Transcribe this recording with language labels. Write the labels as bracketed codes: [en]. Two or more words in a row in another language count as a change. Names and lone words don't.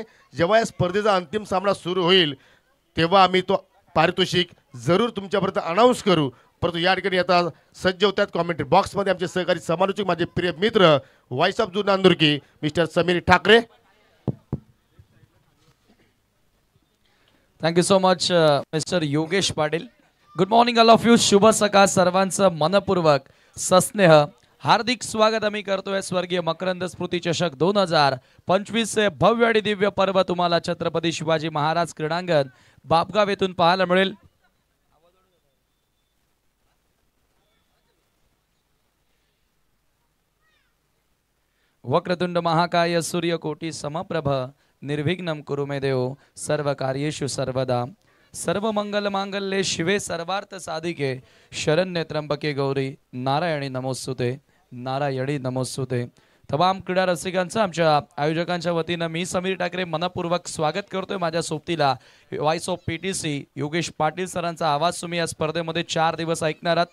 [mr] जेव्हा या स्पर्धेचा अंतिम सामना सुरू होईल तेव्हा आम्ही तो पारितोषिक जरूर तुमच्यापर्यंत अनाउन्स करू। परंतु या ठिकाणी आता सज्ज होतात कॉमेंट्री बॉक्समध्ये आमचे सहकारी समालोचक माझे प्रिय मित्र [en] voice of [mr] जुना नांदुरकी मिस्टर समीर ठाकरे। [en] Thank you so much Mister Yogesh Patil. Good morning all of you. [mr] शुभ सकाळ सर्वांचं मनपूर्वक सस्नेह हार्दिक स्वागत आम्ही करतोय स्वर्गीय मकरंद स्मृती चषक 2025 चे भव्य आणि दिव्य पर्व तुम्हाला छत्रपती शिवाजी महाराज क्रीडांगण बापगाव येथून पाहायला मिळेल। [sa] वक्रतुंड महाकाय सूर्यकोटी समप्रभ निर्विघ्नं कुरु मे देव सर्व कार्येषु सर्वदा सर्वमंगल मांगल्ये शिवे सर्वार्थ साधिके शरण्ये त्र्यंबके गौरी नारायणी नमोस्तुते नारायणी नमोस्तुते। [mr] तमाम क्रीडा रसिकांचं आमच्या आयोजकांच्या वतीनं मी समीर ठाकरे मनपूर्वक स्वागत करतोय। माझ्या सोबतीला [en] voice of PTC [mr] योगेश पाटील सरांचा आवाज तुम्ही या स्पर्धेमध्ये 4 दिवस ऐकणार आहात।